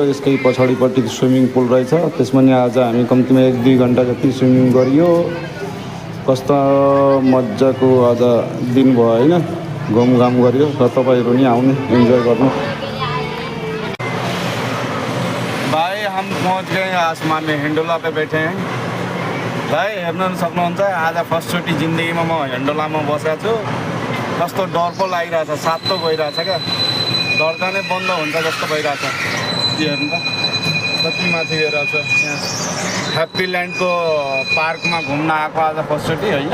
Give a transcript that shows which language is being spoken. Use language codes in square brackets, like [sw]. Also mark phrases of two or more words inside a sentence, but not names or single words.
[ne] यसकै पछाडिपट्टि स्विमिङ पुल रहेछ, त्यसमा नि आज हामी कम्तीमा 1-2 घन्टा जति स्विमिङ गरियो। कस्तो मजाको आज दिन भयो होइन, घुमघाम गरियो। र तपाईँहरू नि आउने, इन्जोय गर्नु। [hi] भाइ हम पहुँच गए आसमान में, हिन्डोला पे बैठे हैं। [ne] भाइ हेर्न सक्नुहुन्छ, आज फर्स्टचोटि जिन्दगीमा म हिन्डोलामा बसेको छु। कस्तो डर पो लागिरहेछ, सातो गइरहेछ क्या, धड्कनै बन्द हुन्छ जस्तो भइरहेछ। यो हेर्नु त कति माथि गइरहेछ। यहाँ ह्याप्पील्यान्डको पार्कमा घुम्न आएको आज फर्स्टचोटि होइन।